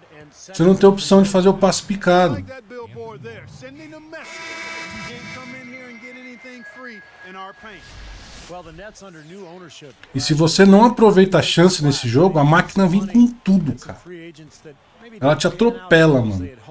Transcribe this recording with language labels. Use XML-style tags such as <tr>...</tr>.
<pt>Você não tem opção de fazer o passe picado.</pt> <en>Like that billboard there, sending a message. You can't come in here and get anything free in our paint. Well, the Nets under new ownership.</en> <pt>E se você não aproveita a chance nesse jogo, a máquina vem com tudo, cara. Ela te atropela, mano.</pt>